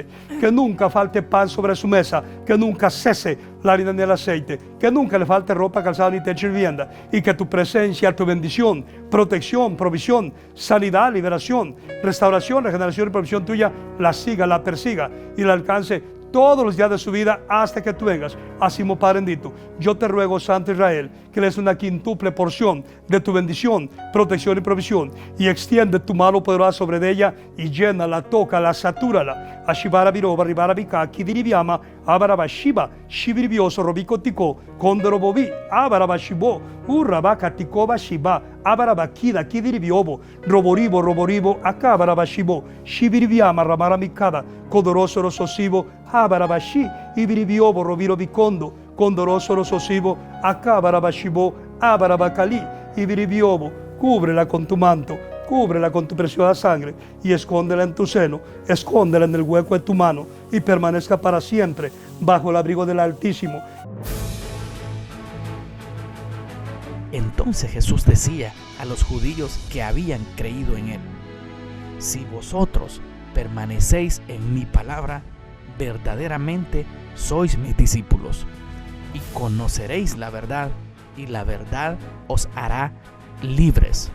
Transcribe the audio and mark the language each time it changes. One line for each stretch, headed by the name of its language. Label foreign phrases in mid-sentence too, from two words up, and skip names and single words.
Spanish: Que nunca falte pan sobre su mesa, que nunca cese la harina ni el aceite, que nunca le falte ropa, calzado ni techo y vivienda, y que tu presencia, tu bendición, protección, provisión, sanidad, liberación, restauración, regeneración y provisión tuya la siga, la persiga y la alcance todos los días de su vida hasta que tú vengas. Así mismo, Padre bendito, yo te ruego, Santo Israel, que le des una quintuple porción de tu bendición, protección y provisión, y extiende tu mano poderosa sobre ella y llénala, tócala, satúrala. Ashibara biroba, ribara bika, kidiribiama, abaraba shiba, shibiribioso, robico tico, condorobobi, abaraba shibo, urrabaka tikoba shiba, abaraba kida, kidiribiobo, roboribo, akabaraba shibo, shibiribiama, ramara mikada, codoroso rososivo, abarabashi, ibiribiobo, robiro bicondo, condoroso rososivo, akabarabashibo, abarabacali, ibiribiobo. Cúbrela con tu manto, cúbrela con tu preciosa sangre y escóndela en tu seno, escóndela en el hueco de tu mano y permanezca para siempre bajo el abrigo del Altísimo. Entonces Jesús decía a los judíos que habían creído en él: si vosotros permanecéis en mi palabra, verdaderamente sois mis discípulos, y conoceréis la verdad, y la verdad os hará libres.